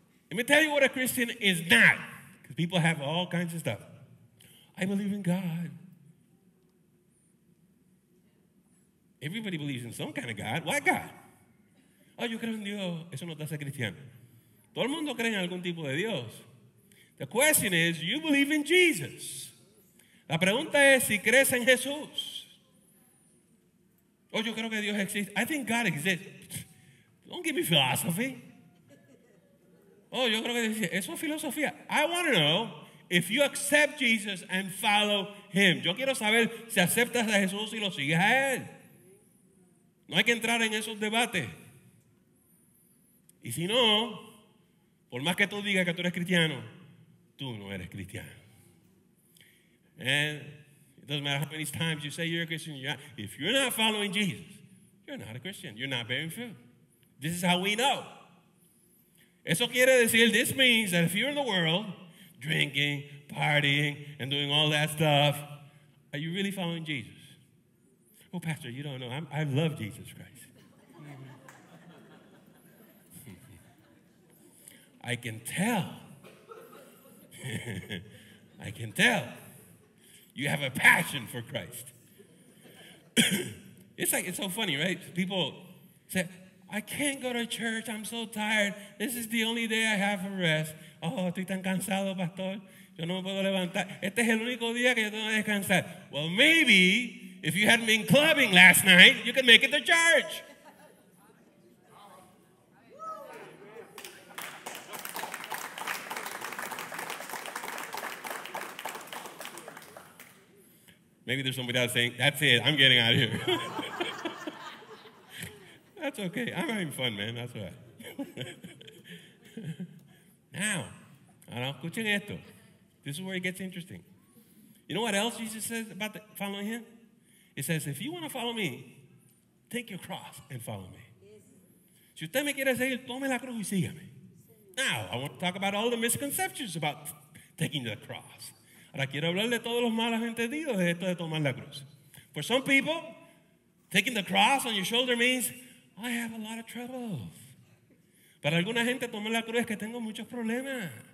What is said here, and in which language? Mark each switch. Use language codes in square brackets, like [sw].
[en] Let me tell you what a Christian is not. Because people have all kinds of stuff. I believe in God. Everybody believes in some kind of God. What God? [es] Oh, yo creo en Dios. Eso no te hace cristiano. Todo el mundo cree en algún tipo de Dios. [en] The question is, do you believe in Jesus? [es] La pregunta es si crees en Jesús. Oh, yo creo que Dios existe. [en] I think God exists. Don't give me philosophy. [es] Oh, yo creo que eso es filosofía. [en] I want to know if you accept Jesus and follow Him. [es] Yo quiero saber si aceptas a Jesús y lo sigues a Él. No hay que entrar en esos debates. Y si no, por más que tú digas que tú eres cristiano, tú no eres cristiano. [en] And it doesn't matter how many times you say you're a Christian. If you're not following Jesus, you're not a Christian. You're not bearing fruit. This is how we know. [es] Eso quiere decir, [en] this means that if you're in the world, drinking, partying, and doing all that stuff, are you really following Jesus? Oh, Pastor, you don't know. I love Jesus Christ. I can tell. I can tell. You have a passion for Christ. It's so funny, right? People say, I can't go to church. I'm so tired. This is the only day I have for rest. [es] Oh, estoy tan cansado, pastor. Yo no me puedo levantar. Este es el único día que yo tengo que descansar. [en] Well, maybe if you hadn't been clubbing last night, you could make it to church. Maybe there's somebody else saying, that's it, I'm getting out of here. That's okay. I'm having fun, man. That's all right. [es] Now, escuchen esto. [en] This is where it gets interesting. You know what else Jesus says about following Him? It says, if you want to follow me, take your cross and follow me. [es] Si usted me quiere seguir, tome la cruz y sígame. [en] Now, I want to talk about all the misconceptions about taking the cross. [es] Ahora quiero hablar de todos los malos entendidos de esto de tomar la cruz. [en] For some people, Taking the cross on your shoulder means, I have a lot of troubles. [es] Para alguna gente tomar la cruz es que tengo muchos problemas.